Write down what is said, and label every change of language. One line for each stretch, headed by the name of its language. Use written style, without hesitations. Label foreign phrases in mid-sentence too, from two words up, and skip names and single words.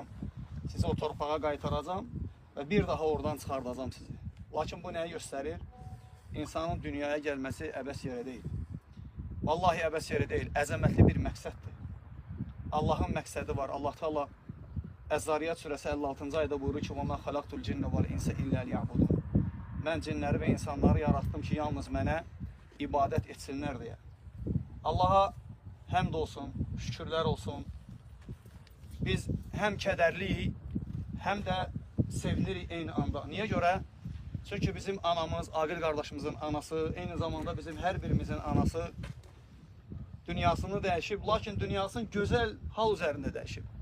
Azerbaijani: Sizi o torpağa qaytaracağam və bir daha oradan çıxardacağam sizi. Lakin bu nəyi göstərir? İnsanın dünyaya gəlməsi əbəs yerə deyil. Vallahi əbəs yerə deyil, əzəmətli bir məqsəddir. Allahın məqsədi var. Allah Teala Əz-Zariyat surəsi 56-cı ayda buyurur ki,
Arabic: وَمَا خَلَقْتُ الْجِنَّ وَالْاِنْسَ إِلَّا لِيَعْبُدُونَ
Azerbaijani: Mən cinləri və insanları yarattım ki, yalnız mənə ibadət etsinlər deyə. Allaha həmd olsun, şükürlər olsun. Biz həm kədərliyik, həm də sevinirik eyni anda. Niyə görə? Çünki bizim anamız, Aqil qardaşımızın anası, eyni zamanda bizim hər birimizin anası dünyasını dəyişib, lakin dünyasının gözəl hal üzərində dəyişib.